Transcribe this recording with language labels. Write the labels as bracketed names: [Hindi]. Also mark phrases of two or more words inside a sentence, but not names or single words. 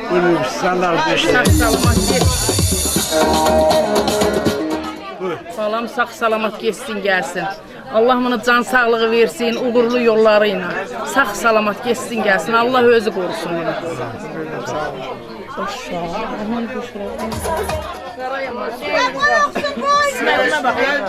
[Turkish] buyur. Senden beş [Azerbaijani] Sağ salamat getsin. Balam sağ salamat getsin gəlsin. Allah ona can sağlığı versin, uğurlu yolları ilə. Sağ salamat getsin gəlsin. Allah özü qorusun onu. [Turkish] Bismillah bak.